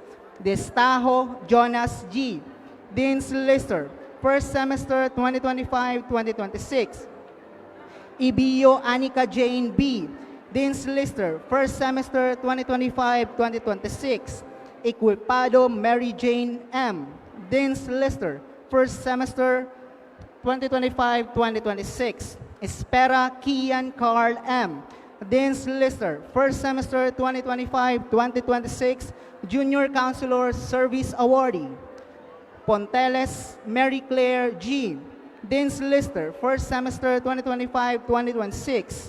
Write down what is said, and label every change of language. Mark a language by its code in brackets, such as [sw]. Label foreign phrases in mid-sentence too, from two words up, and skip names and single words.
[en] Destajo Jonas G., Dean's Lister, first semester 2025-2026. Ibio Anika Jane B., Dean's Lister, first semester 2025-2026. Equipado Mary Jane M., Dean's Lister, first semester 2025-2026. Espera Kian Carl M., Dean's Lister, first semester 2025-2026, Junior Counselor Service Awardee. Ponteles Mary Claire G., Dean's Lister, first semester 2025-2026.